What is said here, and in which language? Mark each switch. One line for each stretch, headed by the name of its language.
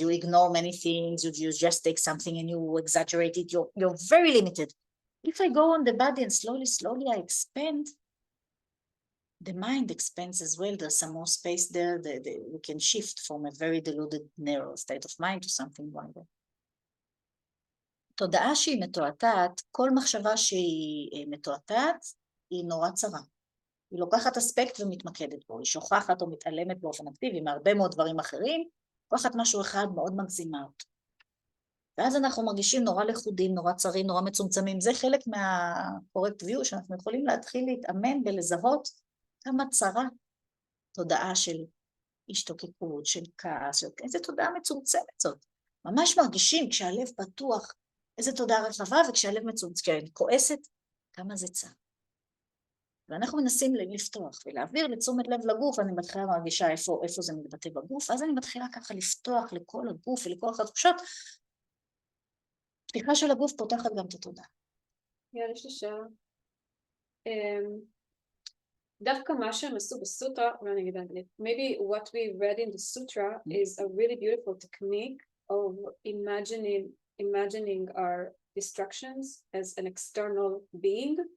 English: You ignore many things. You just take something and you exaggerate it. You're very limited. If I go on the body and slowly I expand, the mind expands as well. There's some more space there. We can shift from a very deluded, narrow state of mind to something wider.
Hebrew: תודעה שהיא מתועתעת, כל מחשבה שהיא מתועתעת, היא נורא צרה. היא לוקחת אספקט ומתמקדת בו, היא שוכחת או מתעלמת באופן אקטיבי מהרבה מאוד דברים אחרים, לוקחת משהו אחד מאוד מגזימה אותו. ואז אנחנו מרגישים נורא לחודים, נורא צרים, נורא מצומצמים. זה חלק מה-correct view, שאנחנו יכולים להתחיל להתאמן ולזהות כמה צרה תודעה של השתוקקות, של כעס, איזה תודעה מצומצמת זאת. ממש מרגישים כשהלב פתוח, איזה תודעה רחבה, וכשהלב מצומצם, כועסת, כמה זה צר. ואנחנו מנסים לפתוח ולהעביר לתשומת לב לגוף, אני מתחילה מרגישה איפה זה מתבטא בגוף, אז אני מתחילה ככה לפתוח לכל הגוף ולכל התחושות. פתיחה של הגוף פותחת גם את התודעה. יש לי שאלה. דווקא מה שהם עשו בסוטרה, אולי נגיד באנגלית,
English: maybe what we read in the sutra is a really beautiful technique of imagining our distractions as an external being.